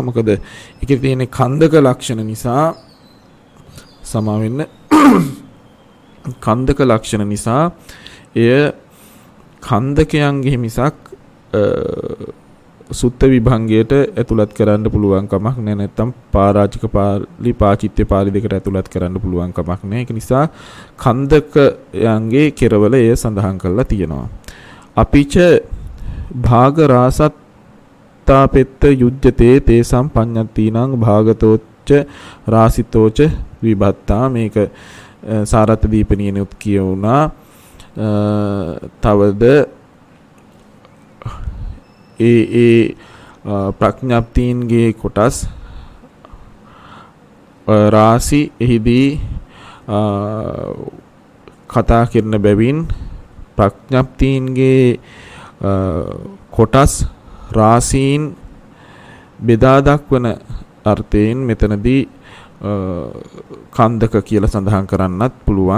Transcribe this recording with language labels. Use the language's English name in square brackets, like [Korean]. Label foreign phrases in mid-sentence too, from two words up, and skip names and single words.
[Sinhala] මොකද ඒකේ තියෙන කන්දක ලක්ෂණ නිසා සමා වෙන්න කන්දක ලක්ෂණ නිසා එය කන්දකයන්ගේ මිසක් සුත්ත විභංගයට ඇතුළත් කරන්න පුළුවන් කමක් නැහැ. නැත්නම් පාරාජික පාළි පාචිත්‍ය පාළි දෙකට ඇතුළත් කරන්න පුළුවන් කමක් නැහැ. ඒක නිසා කන්දකයන්ගේ කෙරවල එය සඳහන් කරලා තියෙනවා. [Pali] අපිච භාග රාසත්තාපෙත්ත යුජ්ජතේ තේසම් පඤ්ඤත්තිනං භාගතෝච්ච රාසිතෝච විභත්තා. [Sinhala] මේක සාරත් දීපනියනුත් කියුණා. තවද ඒ ප්‍රඥප්තින්ගේ කොටස් රාසි එහිදී කතා කරන බැවින් ප්‍රඥප්තින්ගේ කොටස් රාසීන් බෙදා දක්වන අර්ථයෙන් මෙතනදී කන්දක කියලා සඳහන් කරන්නත් පුළුවන්.